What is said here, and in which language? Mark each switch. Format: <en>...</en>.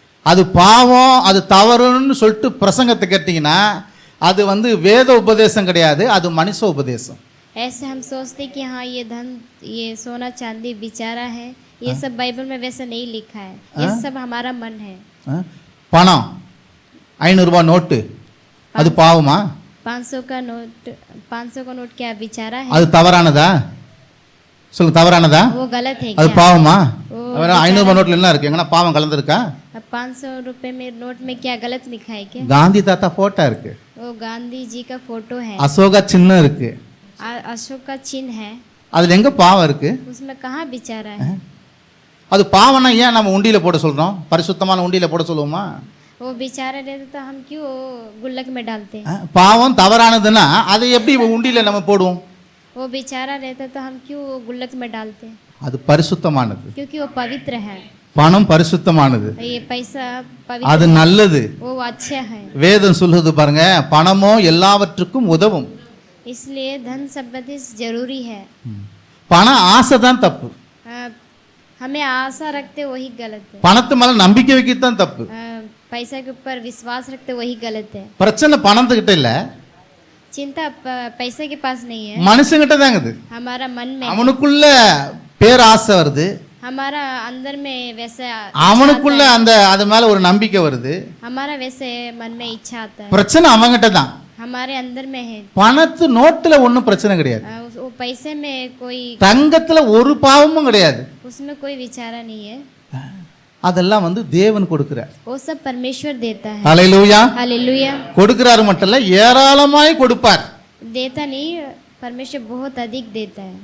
<ta>அது பாவம், அது தவறுன்னு சொல்லிட்டு பிரசங்கத்தை கேட்டீங்கன்னா அது வேத உபதேசம் கிடையாது, அது மனுஷ உபதேசம்.</ta> <hi>ऐसे हम सोचते कि हाँ ये धन, ये सोना चांदी बिचारा है, ये सब बाइबल में वैसा नहीं लिखा है, ये सब हमारा मन है।</hi> <ta>பணம் 500 ரூபாய் நோட்டு அது பாவமா?</ta> <hi>500 का नोट क्या बिचारा है?</hi> <ta>அது தவறானதா? சொல்லுங்க, தவறானதா?</ta> <hi>वो गलत है</hi> <ta>அது</ta> <hi>क्या?</hi> <ta>பாவமா? 500 ரூபாய் நோட்ல என்ன இருக்கு? எங்கன்னா பாவம் கலந்துருக்கா?</ta> <hi>500 रुपए में नोट में क्या गलत लिखा है क्या?</hi> <ta>காந்தி தாத்தா போட்டோ இருக்கு,</ta> <hi>वो गांधी जी का फोटो है,</hi> <ta>அசோகா சின்னம் இருக்கு,</ta> <hi>अशोक का चिन्ह है,</hi> <ta>அதுல எங்க பாவம் இருக்கு?</ta> <hi>उसमें कहाँ बिचारा है?</hi> <ta>அது பாவம்னா ஏன் நம்ம உண்டியில போட சொல்றோம்? பரிசுத்தமான உண்டியில போட சொல்லுவோமா?</ta> <hi>वो बिचारा रहते तो हम क्यों गुल्लक में डालते?</hi> <ta>பாவம் தவறானதுன்னா அதை எப்படி உண்டியில நம்ம போடுவோம்?</ta> <hi>वो बेचारा रहता तो हम क्यों गुल्लक में डालते?</hi> <ta>அது பரிசுத்தமானது.</ta> <hi>क्योंकि वो पवित्र है।</hi> <ta>பணம் பரிசுத்தமானது,</ta> <hi>ये पैसा</hi> <ta>அது</ta> <hi>पवित्र,</hi> <ta>நல்லது.</ta> <hi>वो अच्छा है।</hi> <ta>வேதம் சொல்லுது பாருங்க, பணமோ எல்லாவற்றுக்கும் உதவும்.</ta> <hi>इसलिए धन संपत्ति जरूरी है।</hi> <ta>பண ஆசை தான் தப்பு.</ta> <hi>हमें आशा रखते वही गलत है.</hi> <ta>பணத்து மேல நம்பிக்கை வைக்கிறது தான் தப்பு.</ta> <hi>पैसा के ऊपर विश्वास रखते वही गलत है.</hi> <ta>பிரச்சனை பணத்துக்கிட்ட இல்ல,</ta> <hi>चिंता पैसे के पास नहीं है,</hi> <ta>மனுஷங்கிட்ட தாங்குது.</ta> <hi>हमारा मन में,</hi> <ta>அவனுக்குள்ள பேராசை வருது,</ta> <hi>हमारा अंदर में वैसे</hi> <ta>அவனுக்குள்ள அந்த அது மேல ஒரு நம்பிக்கை வருது.</ta> <hi>हमारा वैसे मन में इच्छा आता है.</hi> <ta>பிரச்சனை அவங்கிட்ட தான்,</ta> <hi>हमारे अंदर में है.</hi> <ta>பணத்து நோட்டுல ஒன்றும் பிரச்சனை கிடையாது,</ta> <hi>वो पैसे में कोई,</hi> <ta>தங்கத்துல ஒரு பாவமும் கிடையாது,</ta> <hi>उसमें कोई विचारा नहीं है.</hi> <ta>அதெல்லாம் தேவன் கொடுக்கிறார்.</ta> <hi>वो सब परमेश्वर देता है.</hi> <ta>ஹல்லேலூயா.</ta> <hi>हालेलुया.</hi> <ta>கொடுக்கிறாரு மட்டும் இல்ல, ஏராளமாய் கொடுப்பார்.</ta> <hi>देता नहीं, परमेश्वर बहुत अधिक देता है.</hi>